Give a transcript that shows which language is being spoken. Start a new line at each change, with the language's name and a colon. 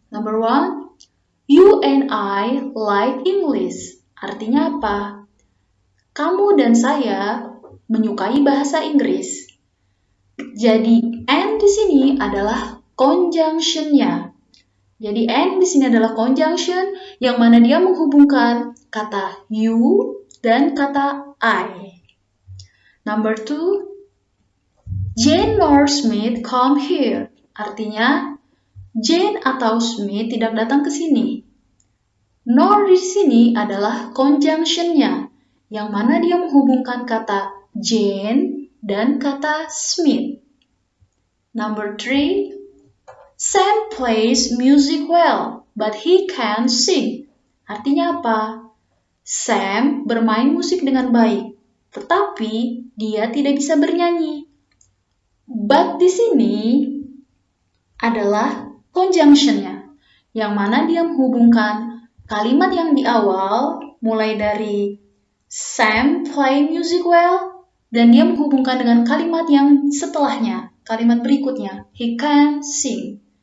English: Number 1, you and I like English.
Indonesian: Artinya apa? Kamu dan saya menyukai bahasa Inggris. Jadi, and di sini adalah conjunction-nya. Jadi and di sini adalah conjunction yang mana dia menghubungkan kata you dan kata I.
English: Number 2, Jane nor Smith come here.
Indonesian: Artinya Jane atau Smith tidak datang ke sini. Nor di sini adalah conjunction-nya, yang mana dia menghubungkan kata Jane dan kata Smith.
English: Number 3, Sam plays music well, but he can't sing.
Indonesian: Artinya apa? Sam bermain musik dengan baik, tetapi dia tidak bisa bernyanyi. But di sini adalah conjunction-nya, yang mana dia menghubungkan kalimat yang di awal, mulai dari
English: Sam play music well,
Indonesian: dan dia menghubungkan dengan kalimat yang setelahnya, kalimat berikutnya,
English: he can sing.